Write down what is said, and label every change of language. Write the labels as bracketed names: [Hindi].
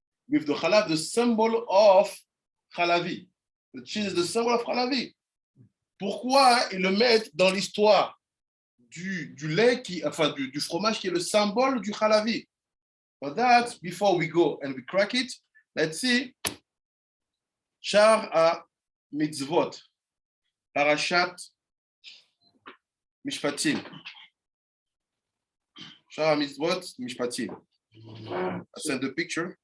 [English] with the Chalav, the symbol of Chalavi. The cheese is the symbol of Chalavi. [French] Pourquoi ils le mettent dans l'histoire du lait, enfin du fromage qui est le symbole du Chalavi? [English] For that, before we go and we crack it, let's see. Shar HaMitzvot, Parashat Mishpatim. Shar HaMitzvot, Mishpatim. I sent the picture.